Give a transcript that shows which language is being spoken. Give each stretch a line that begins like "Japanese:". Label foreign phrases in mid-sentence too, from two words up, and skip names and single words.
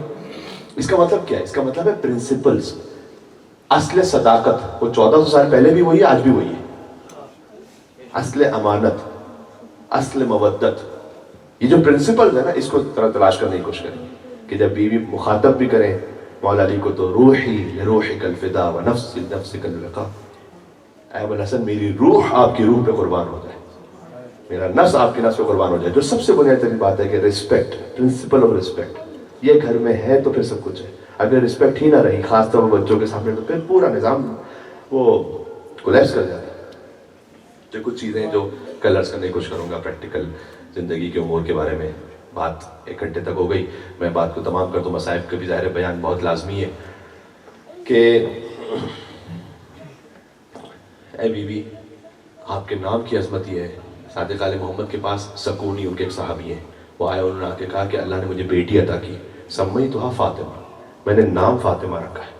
Urdu: اس کا مطلب کیا ہے؟ اس کا مطلب ہے پرنسپلز. اصل صداقت وہ 1400 سال پہلے بھی وہی ہے، آج بھی وہی ہے. اصل امانت، اصل مودت، یہ جو پرنسپلز ہے نا، اس کو تلاش کرنے کی کوشش کریں کہ جب بیوی مخاطب بھی کریں مولا علی کو تو
Arabic: روحی لروحک الفدا و نفس لنفسک الوقا.
Urdu: اے ابو الحسن میری روح آپ کی روح پہ قربان ہو جائے، میرا نفس آپ کی نفس پہ قربان ہو جائے. جو سب سے بنیادی ترین بات ہے کہ ریسپیکٹ،
English: principle of respect.
Urdu: یہ گھر میں ہے تو پھر سب کچھ ہے. اگر ریسپیکٹ ہی نہ رہی خاص طور پر بچوں کے سامنے تو پھر پورا نظام وہ کولیپس کر جاتا ہے. جو کچھ چیزیں جو کلرز کرنے کی کوشش کروں گا پریکٹیکل زندگی کے امور کے بارے میں بات 1 گھنٹے تک ہو گئی. میں بات کو تمام کر دوں، مصائب کا بھی ظاہر بیان بہت لازمی ہے کہ اے بی بی، آپ کے نام کی عظمت یہ ہے. صادق آل محمد کے پاس سکونی ان کے ایک صحابی ہیں، وہ آئے، انہوں نے آ کے کہا کہ اللہ نے مجھے بیٹی عطا کی,
Arabic: سمّیتُ فاطمة,
Urdu: میں نے نام فاطمہ رکھا ہے.